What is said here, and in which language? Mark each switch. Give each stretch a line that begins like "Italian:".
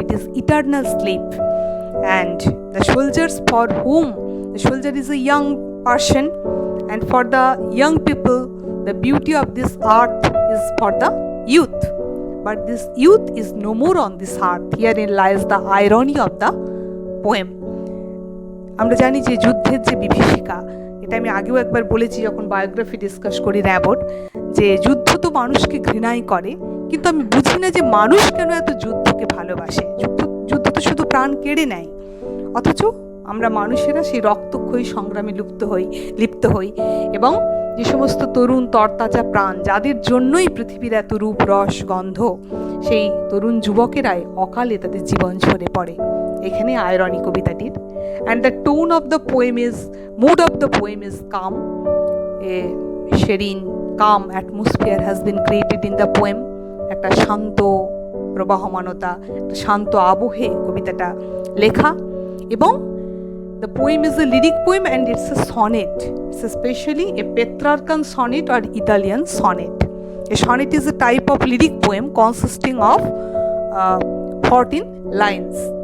English: It is eternal sleep. And the soldiers for whom the soldier is a young person, and for the young people the beauty of this earth is for the youth, but this youth is no more on this earth. Herein lies the irony of the poem.
Bangla: আমরা জানি যে যুদ্ধের যে বিভীষিকা, এটা আমি আগেও একবার বলেছি যখন বায়োগ্রাফি ডিসকাস করি র্যাবোর, যে যুদ্ধ তো মানুষকে ঘৃণাই করে, কিন্তু আমি বুঝি না যে মানুষ কেন এত যুদ্ধকে ভালোবাসে। যুদ্ধ তো শুধু প্রাণ কেড়ে নেয়, অথচ আমরা মানুষেরা সেই রক্তক্ষয়ী সংগ্রামে লিপ্ত হই এবং যে সমস্ত তরুণ তরতাজা প্রাণ, যাদের জন্যই পৃথিবীর এত রূপ রস গন্ধ, সেই তরুণ যুবকেরাই অকালে তাদের জীবন ঝরে পড়ে। এখানে আয়রনি কবিতাটির।
English: And the tone of the poem is, mood of the poem is calm. A serene calm atmosphere has been created in the poem.
Bangla: একটা শান্ত প্রবাহমানতা, শান্ত আবহে কবিতাটা লেখা।
English: এবং the poem is a lyric poem and it's a sonnet. It's especially a Petrarchan sonnet or Italian sonnet. A sonnet is a type of lyric poem consisting of 14 lines.